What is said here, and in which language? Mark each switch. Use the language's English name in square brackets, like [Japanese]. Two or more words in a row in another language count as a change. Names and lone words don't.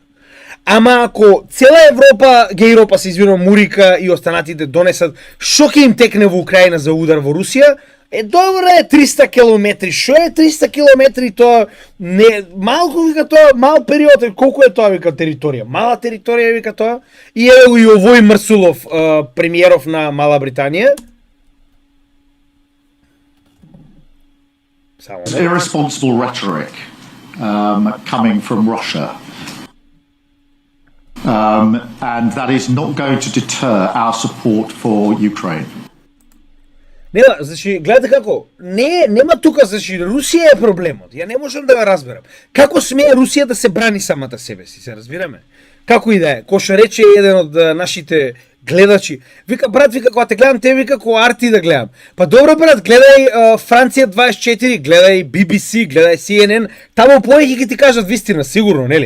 [Macedonian] Ама ако цела Европа се извинувам, Мурика и останатите донесат што ќе им текне во Украина за удар во Русија, добро е 300 километри. Шо е 300 километри тоа? Не, малку вика тоа, мал период, колку е тоа вика територија? Мала територија вика тоа. И еве го и овој Марсулов, премиеров на Мала Британија. [English] Irresponsible rhetoric coming from Russia. And that is not going to deter our support for Ukraine. [Macedonian] значи гледате како, нема тука, значи Русија е проблемот. Ја не можам да го разберам. Како смее Русија да се брани самата себе си, се разбираме? Како и да е, кој што рече еден од нашите гледачи, вика брат, вика кога те гледам те, вика кога арти да гледам. Па добро брат, гледај Франција 24, гледај BBC, гледај CNN, таму повеќе ќе ти кажат вистина, сигурно, нели?